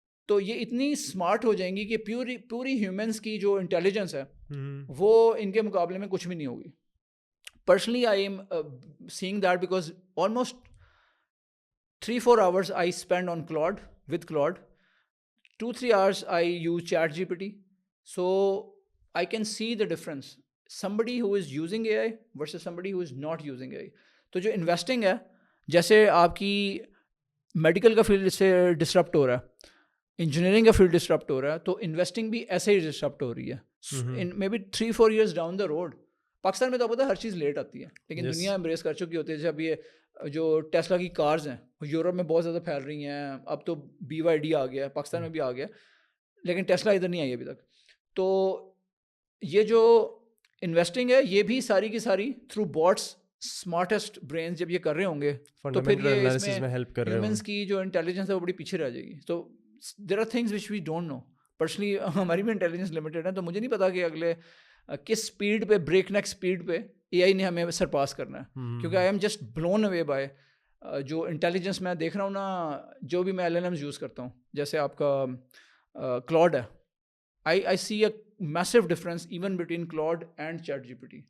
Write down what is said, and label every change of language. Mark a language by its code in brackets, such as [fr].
[ur] تو یہ اتنی اسمارٹ ہو جائیں گی کہ پوری ہیومنس کی جو انٹیلیجنس ہے وہ ان کے مقابلے میں کچھ بھی نہیں ہوگی. [en] Personally I am seeing that because almost 3-4 hours I spend on Claude, with Claude. 2-3 hours I use ChatGPT. So I can see the difference. Somebody who is using AI versus somebody who is not using AI. [ur] تو جو investing ہے, جیسے آپ کی medical کا field سے disrupt ہو رہا ہے, انجینئرنگ کا فیلڈ ڈسرپٹ ہو رہا ہے, تو انویسٹنگ بھی ایسے ہی ڈسرپٹ ہو رہی ہے. [en] In may be 3-4 years down the road. [ur] Pakistan میں تو پتہ ہے ہر چیز لیٹ آتی ہے, لیکن دنیا امبریس کر چکی ہوتی ہے. جب یہ جو ٹیسلا کی کارز ہیں یورپ میں بہت زیادہ پھیل رہی ہیں, اب تو BYD آ گیا, پاکستان میں بھی آ گیا, لیکن ٹیسلا ادھر نہیں آئی ابھی تک. تو یہ جو انویسٹنگ ہے یہ بھی ساری کی ساری تھرو باٹس, اسمارٹیسٹ برینز جب یہ کر رہے ہوں گے تو پھر یہ اس میں ہیلپ کر رہے ہیں. ہیومنس کی جو انٹیلیجنس ہے وہ بڑی پیچھے رہ جائے گی. [en] تو there are things which we don't know. [ur] Personally ہماری بھی انٹیلیجنس لمیٹیڈ ہے, تو مجھے نہیں پتا کہ اگلے کس اسپیڈ پہ, بریک نیک اسپیڈ پہ اے آئی نے ہمیں سرپاس کرنا ہے. کیونکہ [en] I am just blown away by [ur] جو انٹیلیجنس میں دیکھ رہا ہوں نا, جو بھی میں LLMs یوز کرتا ہوں, جیسے آپ کا کلاؤڈ ہے, [en] I see a massive difference even between Claude and ChatGPT.